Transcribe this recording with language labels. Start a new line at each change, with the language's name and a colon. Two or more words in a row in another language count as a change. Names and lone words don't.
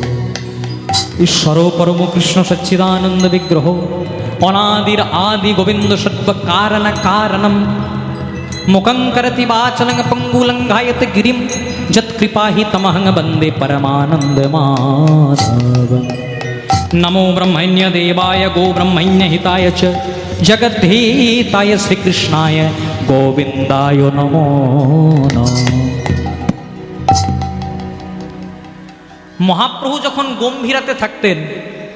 Sanskrit: ঈশ্বর পরম কৃষ্ণ সচ্চিদানন্দ বিগ্রহ, অনাদির আদি গোবিন্দ সর্ব কারণ কারণম, মুখং করতি বাচলং পঙ্গুলঙ্ঘায়ত গিরিম, যৎকৃপাহি তমহং বন্দে পরমানন্দ মাধবম। नमो ब्रह्मण्य देवाय गो ब्रह्मण्य हिताय च जगद्धिताय श्रीकृष्णाय गोविंदाय नमो नमः।
Bangla: মহাপ্রভু যখন গম্ভীরাতে থাকতেন